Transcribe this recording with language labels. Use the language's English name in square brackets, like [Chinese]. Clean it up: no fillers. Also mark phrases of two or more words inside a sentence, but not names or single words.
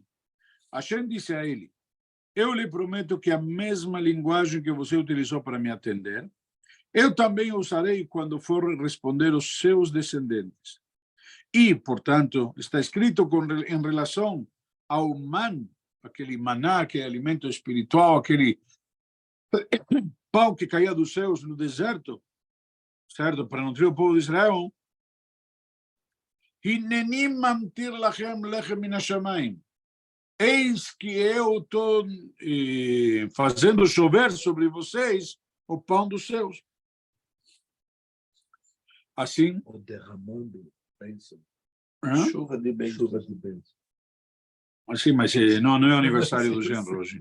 [Portuguese] Hashem disse a ele, eu lhe prometo que a mesma linguagem que você utilizou para me atender, eu também usarei quando for responder aos seus descendentes. E, portanto, está escrito em relação ao man, aquele maná, que é alimento espiritual, aquele pão que caía dos céus no deserto, certo? Para nutrir o povo de Israel. [Hebrew] הנני ממטיר לכם לחם מן השמים. [Portuguese] Eis que eu estou fazendo chover sobre vocês o pão dos céus. Assim... Ou derramando bênção. Hã? Chuva de bênção. Assim, mas não é o aniversário do gênero hoje.